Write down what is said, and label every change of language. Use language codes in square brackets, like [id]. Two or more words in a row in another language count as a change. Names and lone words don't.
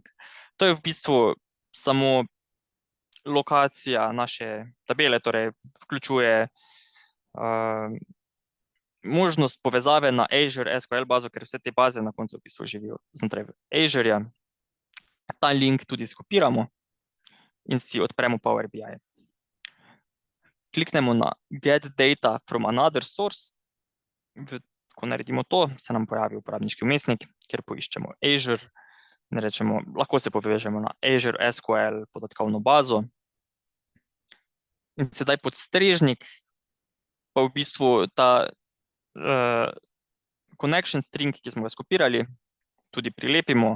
[sl] To je v bistvu samo lokacija naše tabele, torej vključuje možnost povezave na Azure SQL bazo, ker vse te baze na koncu v bistvu živijo znotraj Azure-ja. Ta link tudi skopiramo in si odpremo Power BI. Kliknemo na [en] Get data from another source. [sl] Ko naredimo to, se nam pojavi uporabniški vmesnik, kjer poiščemo Azure. In rečemo, lahko se povežemo na Azure SQL podatkovno bazo. In sedaj podstrežnik pa v bistvu ta [en] connection string, [sl] ki smo ga skopirali, tudi prilepimo.